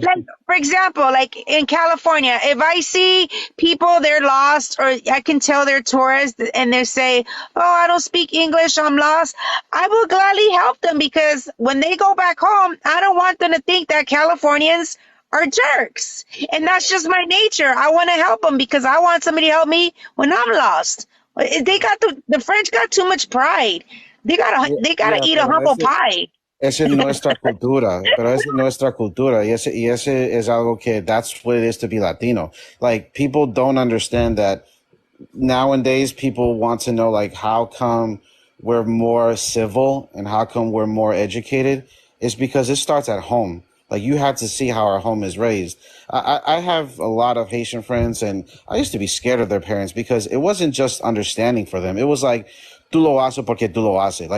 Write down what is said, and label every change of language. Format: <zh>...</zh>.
<en>like for example, like in California, if I see people they're lost, or I can tell they're tourists, and they say, "Oh, I don't speak English, I'm lost," I will gladly help them because when they go back home, I don't want them to think that Californians are jerks, and that's just my nature. I want to help them because I want somebody to help me when I'm lost. They got the French got too much pride. They gotta Yeah, eat a</en> <es>pero</es> <en>humble pie.</en> <es>esa es nuestra cultura, pero esa es nuestra cultura, y ese es algo que</es> <en>that's what it is to be Latino. Like, people don't understand that nowadays people want to know, like, how come we're more civil and how come we're more educated. It's because it starts at home. Like, you have to see how our home is raised. I have a lot of Haitian friends, and I used to be scared of their parents because it wasn't just understanding for them. It was like,</en> <es>tú lo haces porque tú lo haces.</es>